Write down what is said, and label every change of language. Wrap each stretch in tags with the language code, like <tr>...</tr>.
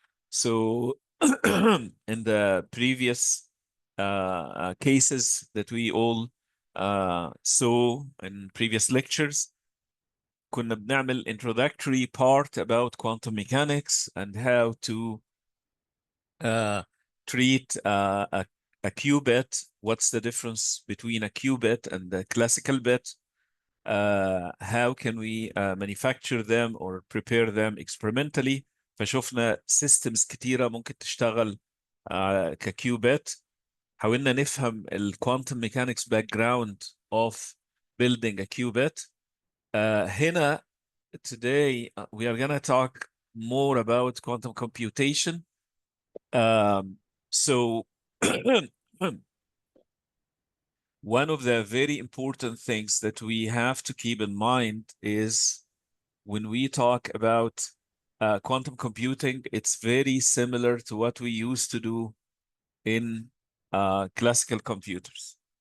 <en>So, in the previous cases that we all saw in previous lectures,</en> <ar>كنا بنعمل</ar> <en>introductory part about quantum mechanics and how to treat a qubit. What's the difference between a qubit and the classical bit? How can we manufacture them or prepare them experimentally?</en> <ar>فشوفنا systems كتيرة ممكن تشتغل كقubit. حاولنا نفهم</ar> <en>quantum mechanics background of building a qubit.</en> <ar>هنا</ar> <en>today we are gonna talk more about quantum computation. So one of the very important things that we have to keep in mind is when we talk about quantum computing, it's very similar to what we used to do in classical computers.</en>